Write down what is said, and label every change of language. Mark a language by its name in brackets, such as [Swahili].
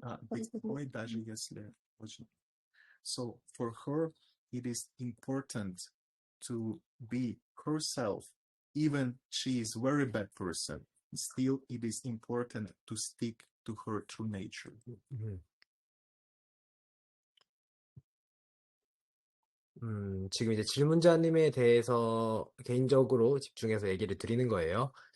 [Russian] Быть такой, даже если очень. [English] So for her, it is important to be herself, even she is very bad person. Still, it is important to stick to her true nature. [Korean] 지금 이제 질문자님에 대해서 개인적으로 집중해서 얘기를 드리는 거예요.